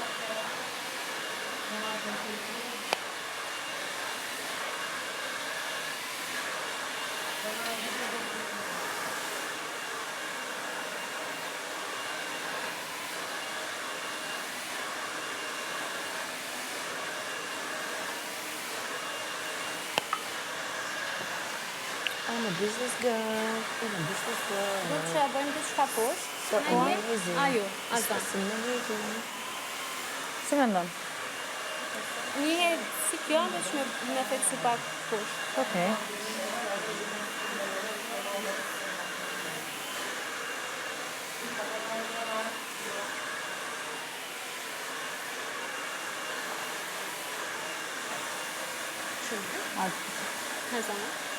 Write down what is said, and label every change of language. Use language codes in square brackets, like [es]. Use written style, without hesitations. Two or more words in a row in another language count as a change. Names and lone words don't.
[en] I'm a business girl, I'm a business girl. [sq] Do të bëjmë diçka poshtë? [en] So amazing. [sq] Ajo, Alta. [en] So amazing. [sq] Si me ndonë? Një herë si kjo, veç me theksi pak poshtë. Okej. Në zonë?